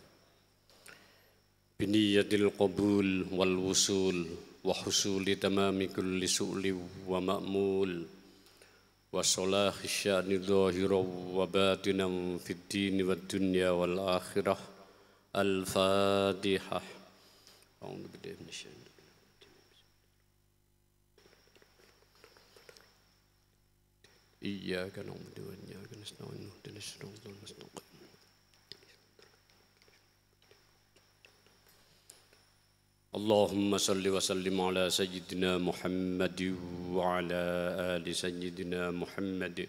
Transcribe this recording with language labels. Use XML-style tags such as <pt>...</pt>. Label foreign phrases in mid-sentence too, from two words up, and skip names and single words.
<ar>بنية القبول والوصول وحصول تمام كل سؤل ومأمول وصلاح شأن ظاهرا وباطنا في الدين والدنيا والآخرة. Al-Fatihah. أعوذ بالله من الشيطان إياك نعبد وإياك نستعين اهدنا الصراط المستقيم. اللهم صل وسلم على سيدنا محمد وعلى آل سيدنا محمد.</ar>